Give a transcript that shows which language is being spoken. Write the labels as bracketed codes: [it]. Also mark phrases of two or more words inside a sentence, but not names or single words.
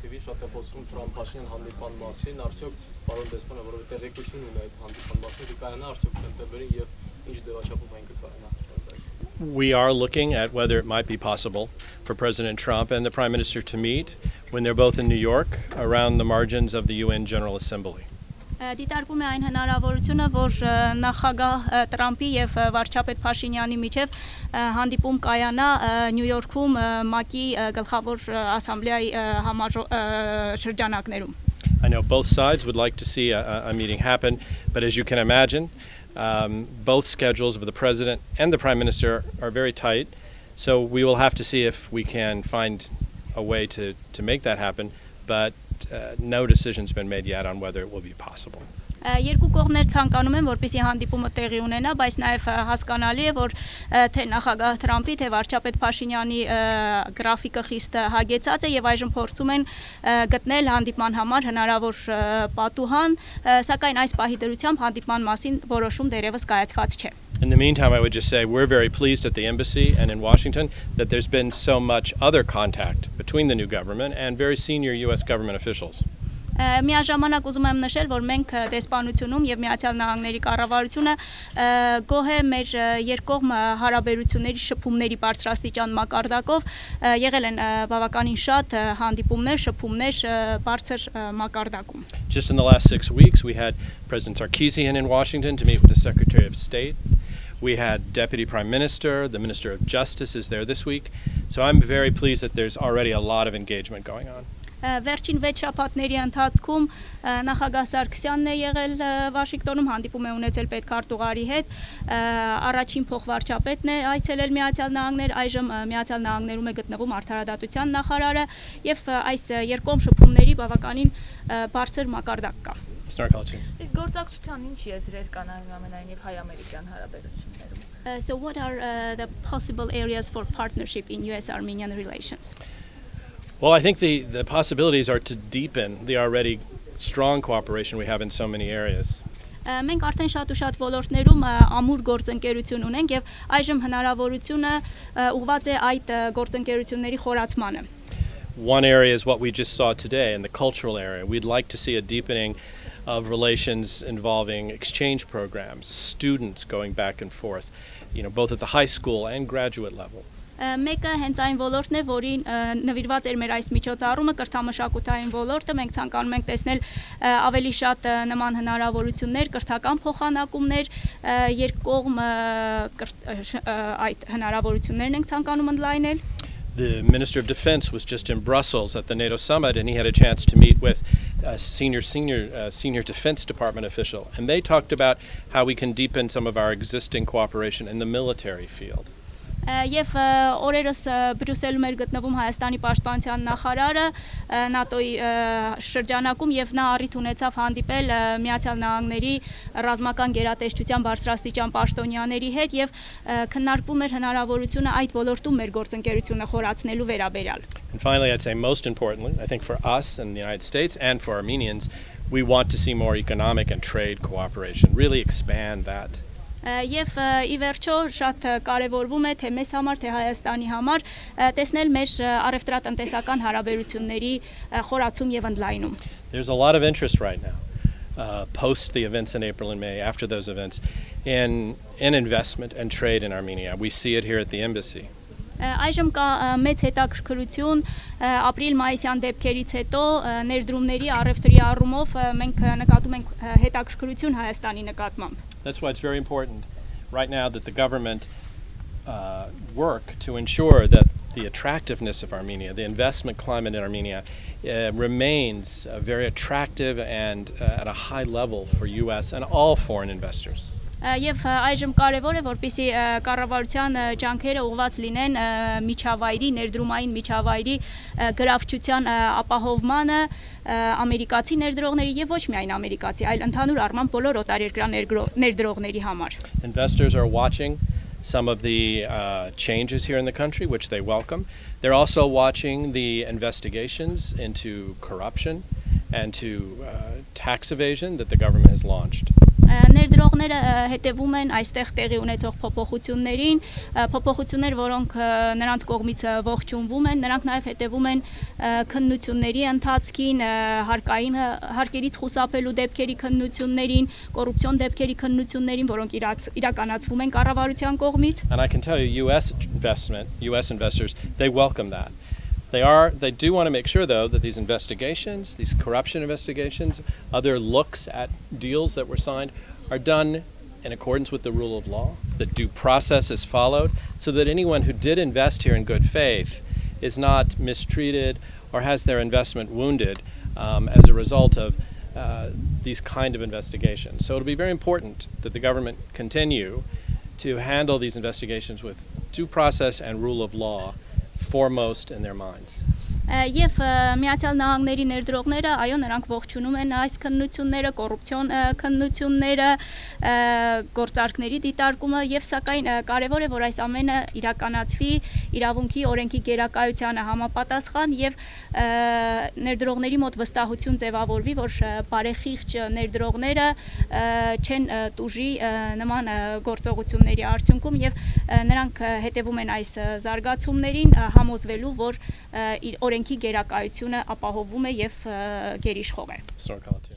[hy] շատ է խոսում Թրամփ-Փաշինյան հանդիպման մասին, արդյոք պարոն դեսպանը որովհետեւ տեղեկություն ունի այդ հանդիպման մասին, կայանա արդյոք սեպտեմբերին եւ ինչ ձևաչափով այն կկայանա։ [en] We are looking at whether it might be possible for President Trump and the Prime Minister to meet when they're both in New York around the margins of the UN General Assembly. [hy] Դիտարկում է այն հնարավորությունը, որ նախագահ Տրամփի եւ վարչապետ Փաշինյանի միջև հանդիպում կայանա Նյու Յորքում ՄԱԿ-ի գլխավոր ասամբլեայի համար շրջանակներում. [en] I know both sides would like to see a meeting happen, but as you can imagine, both schedules of the President and the Prime Minister are very tight, so we will have to see if we can find a way to make that happen, but no decision's been made yet on whether it will be possible. [hy] Երկու կողմներ ցանկանում են, որպեսզի հանդիպումը տեղի ունենա, բայց նաև հասկանալի է, որ թե նախագահ Թրամփի, թե վարչապետ Փաշինյանի գրաֆիկը խիստ հագեցած է եւ այժմ փորձում են գտնել հանդիպման համար հնարավոր պատուհան, սակայն այս պահի դրությամբ հանդիպման մասին որոշում դեռևս կայացված չէ. [en] In the meantime, I would just say we're very pleased at the embassy and in Washington that there's been so much other contact between the new government and very senior US government officials. [hy] Միաժամանակ ուզում եմ նշել, որ մենք դեսպանությունում եւ Միացյալ Նահանգների կառավարությունը գոհ է մեր երկկողմ հարաբերությունների շփումների բարձրաստիճան մակարդակով եղել են բավականին շատ հանդիպումներ, շփումներ բարձր մակարդակում. [en] Just in the last 6 weeks, we had President Sarkisian in Washington to meet with the Secretary of State. We had Deputy Prime Minister, the Minister of Justice is there this week. So I'm very pleased that there's already a lot of engagement going on. [hy] Վերջին 6 շաբաթների ընթացքում նախագահ Սարգսյանն է եղել Վաշինգտոնում, հանդիպում է ունեցել պետքարտուղարի հետ, առաջին փոխվարչապետն է այցելել Միացյալ Նահանգներ, այժմ Միացյալ Նահանգներում է գտնվում արդարադատության նախարարը եւ այս երկկողմ շփումների բավականին բարձր մակարդակ կա. Իսկ գործակցության ինչ եզրեր կան այնուամենայնիվ հայ-ամերիկյան հարաբերություններում? [en] So what are the possible areas for partnership in US-Armenian relations? Well, I think the possibilities are to deepen the already strong cooperation we have in so many areas. [hy] Մենք արդեն շատ ու շատ ոլորտներում ամուր գործընկերություն ունենք եւ այժմ հնարավորությունը ուղղված է այդ գործընկերությունների խորացմանը. [en] One area is what we just saw today in the cultural area. We'd like to see a deepening of relations involving exchange programs, students going back and forth, both at the high school and graduate level. [hy] Մեկը հենց այն ոլորտն է, որին նվիրված էր մեր այս միջոցառումը, կրթամշակութային ոլորտը, մենք ցանկանում ենք տեսնել ավելի շատ նման հնարավորություններ, կրթական փոխանակումներ, երկկողմ այդ հնարավորություններն ենք ցանկանում ընդլայնել. [en] The Minister of Defense was just in Brussels at the NATO summit, and he had a chance to meet with a senior Defense Department official, and they talked about how we can deepen some of our existing cooperation in the military field. [hy] Եվ օրերս Բրյուսելում էր գտնվում Հայաստանի պաշտպանության նախարարը ՆԱՏՕ-ի շրջանակում եւ նա առիթ ունեցավ հանդիպել Միացյալ Նահանգների ռազմական գերատեսչության բարձրաստիճան պաշտոնյաների հետ եւ քննարկվում էր հնարավորությունը այդ ոլորտում մեր գործընկերությունը խորացնելու վերաբերյալ. [en] And finally, I'd say most importantly, I think for us in the United States and for Armenians, we want to see more economic and trade cooperation, really expand that. [hy] Եվ ի վերջո շատ կարևորվում է թե մեզ համար, թե Հայաստանի համար տեսնել մեր առևտրատնտեսական հարաբերությունների խորացում եւ ընդլայնում. [en] There's a lot of interest right now, post the events in April and May, after those events, in investment and trade in Armenia. We see it here at the embassy. [hy] Այժմ կա մեծ հետաքրքրություն ապրիլ-մայիսյան դեպքերից հետո ներդրումների առևտրի առումով մենք նկատում ենք հետաքրքրություն Հայաստանի նկատմամբ. [en] That's why it's very important right now that the government work to ensure that the attractiveness of Armenia, the investment climate in Armenia, remains very attractive and at a high level for US and all foreign investors. [hy] Եվ այժմ կարևոր է, որպեսզի կառավարության ջանքերը ուղղված լինեն միջավայրի, ներդրումային միջավայրի գրավչության ապահովմանը ամերիկացի ներդրողների եւ ոչ միայն ամերիկացի, այլ ընդհանուր առմամբ բոլոր օտարերկրյա ներդրողների համար. [en] Investors are watching some of the changes here in the country, which they welcome. They're also watching the investigations into corruption and to tax evasion that the government has launched. [hy] Ներդրողները հետևում են այստեղ տեղի ունեցող փոփոխություններին, փոփոխություններ, որոնք նրանց կողմից ողջունվում են, նրանք նաև հետևում են քննությունների ընթացքին, հարկերից խուսափելու դեպքերի քննություններին, կոռուպցիոն դեպքերի քննություններին, որոնք իրականացվում են կառավարության կողմից. [en] And I can tell you US investors, they welcome that. They do want to make sure, though, that these investigations, these corruption investigations, other looks at deals that were signed, are done in accordance with the rule of law, that due process is followed, so that anyone who did invest here in good faith is not mistreated or has their investment wounded as a result of these kind of investigations. So it'll be very important that the government continue to handle these investigations with due process and rule of law foremost in their minds. [hy] Եվ Միացյալ Նահանգների ներդրողները, այո, նրանք ողջունում են այս քննությունները, կոռուպցիոն քննությունները, գործարքների դիտարկումը եւ սակայն կարեւոր է, որ այս ամենը իրականացվի իրավունքի, օրենքի գերակայությանը համապատասխան եւ ներդրողների մոտ վստահություն ձևավորվի, որ բարեխիղճ ներդրողները չեն տուժի նման գործողությունների արդյունքում եւ նրանք հետևում են այս զարգացումներին, համոզվելու, որ օրենքի գերակայությունը ապահովում է եւ գերիշխող է։